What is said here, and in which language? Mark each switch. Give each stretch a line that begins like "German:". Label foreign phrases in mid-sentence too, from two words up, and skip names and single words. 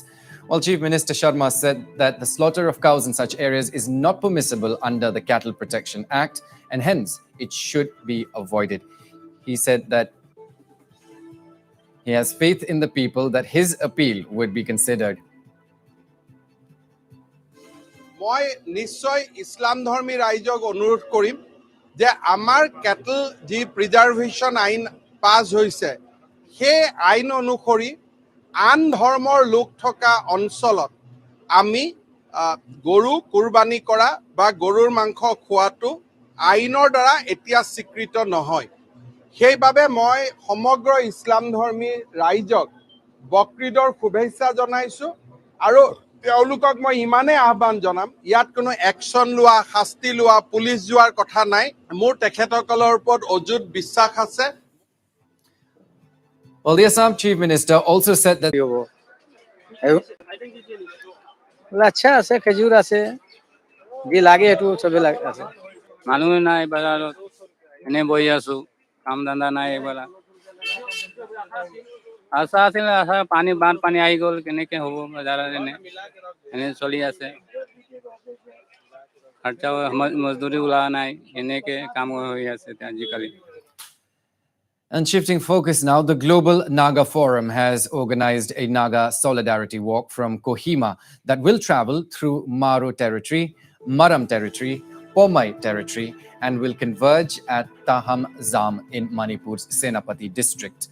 English: Well, Chief Minister Sharma said that the slaughter of cows in such areas is not permissible under the Cattle Protection Act and hence it should be avoided. He said that he has faith in the people that his appeal would be considered.
Assamese: মই নিশ্চয় ইছলাম ধৰ্মী ৰাইজক অনুৰোধ কৰিম যে আমাৰ কেটল যি প্ৰিজাৰ্ভেশ্যন আইন পাছ হৈছে সেই আইন অনুসৰি আন ধৰ্মৰ লোক থকা অঞ্চলত আমি গৰু কুৰবানী কৰা বা গৰুৰ মাংস খোৱাটো আইনৰ দ্বাৰা এতিয়া স্বীকৃত নহয়. সেইবাবে মই সমগ্ৰ ইছলাম ধৰ্মী ৰাইজক বকৰীদৰ শুভেচ্ছা জনাইছোঁ আৰু তেওঁলোকক মই ইমানে আহ্বান জনাম ইয়াত কোনো একশন লোৱা শাস্তি লোৱা পুলিচ যোৱাৰ কথা নাই. মোৰ তেখেতসকলৰ ওপৰত অযুত বিশ্বাস আছে.
English: Well, the Assam Chief Minister also said that
Assamese: আচ্ছা আছে, খেজুৰ আছে, যি লাগে এইটো চবে আছে. মানুহ নাই বজাৰত, এনে বহি আছো, কাম ধান্দা নাই. এইবেলা আশা আছিলে, আশা পানী বানপানী আহি গ'ল, কেনেকে হ'ব বজাৰত, এনে চলি আছে. খৰচা মজদুৰি ওলোৱা নাই, এনেকে কাম হৈ আছে আজিকালি.
English: And shifting focus now, the global Naga Forum has organized a Naga solidarity walk from Kohima that will travel through Maro territory, Maram territory, Pomai territory, and will converge at Taham Zam in Manipur's Senapati district.